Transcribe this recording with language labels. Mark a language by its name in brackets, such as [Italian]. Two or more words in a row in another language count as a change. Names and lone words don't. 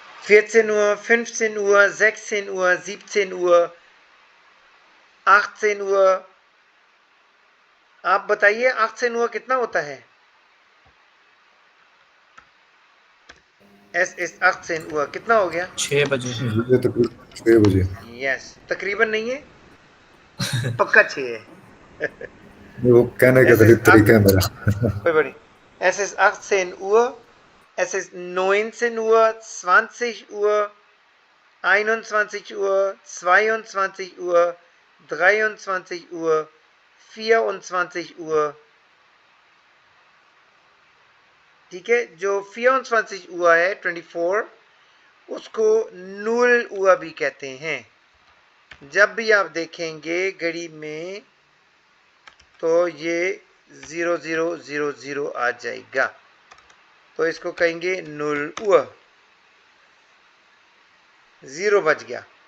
[German] 14 Uhr, 15 Uhr, 16 Uhr, 17 Uhr, 18 Uhr. [Hindi] आप बताइए 18 Uhr कितना होता है? [German] Es ist 18 Uhr [Hindi] कितना हो गया? 6 बजे। ये तकरीबन 6 बजे। यस, तकरीबन नहीं है, पक्का 6 है। वो कहने का [German] Es ist [Hindi] तरीका है मेरा। कोई बड़ी। [German] Es ist 18 Uhr, es ist 19 Uhr, 20 Uhr, 21 Uhr, 22 Uhr, 23 Uhr, 24 Uhr. [Hindi] ठीक है, जो 24 हुआ है 24, उसको 0 हुआ भी कहते हैं। जब भी आप देखेंगे घड़ी में तो ये 0000 आ जाएगा, तो इसको कहेंगे 0 हुआ, 0 बज गया।